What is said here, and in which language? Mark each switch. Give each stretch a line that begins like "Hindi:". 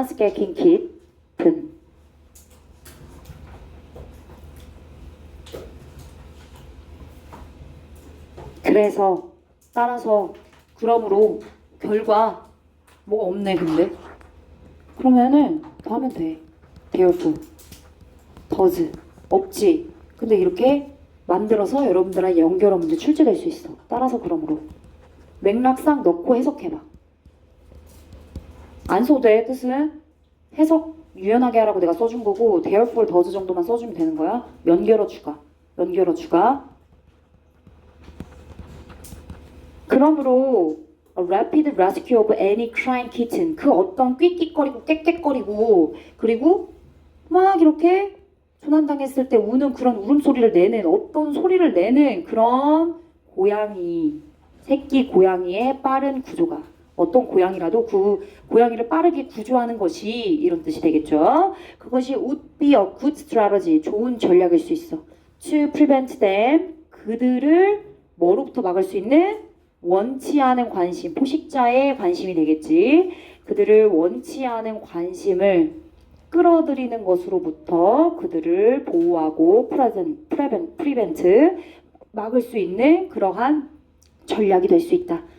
English: squawking kitten.
Korean: 그래서 따라서 그러므로 결과 뭐가 없네. 근데 그러면은 더 하면 돼.
English: therefore, does
Korean: 없지. 근데 이렇게 만들어서 여러분들랑 연결어 문제 출제될 수 있어. 따라서 그러므로 맥락상 넣고 해석해봐. 안 써도 돼. 뜻은 해석 유연하게 하라고 내가 써준 거고
English: therefore, does
Korean: 정도만 써주면 되는 거야. 연결어 추가. 연결어 추가. 그러므로
English: a rapid rescue of any crying kitten.
Korean: 그 어떤 끽끽거리고 깨깨거리고 그리고 막 이렇게 조난당했을 때 우는 그런 울음소리를 내는 어떤 소리를 내는 그런 고양이, 새끼 고양이의 빠른 구조가 어떤 고양이라도 그 고양이를 빠르게 구조하는 것이 이런 뜻이 되겠죠. 그것이
English: would be a good strategy.
Korean: 좋은 전략일 수 있어.
English: to prevent them.
Korean: 그들을 뭐로부터 막을 수 있는 원치 않은 관심, 포식자의 관심이 되겠지. 그들을 원치 않은 관심을 끌어들이는 것으로부터 그들을 보호하고 prevent, 막을 수 있는 그러한 전략이 될 수 있다.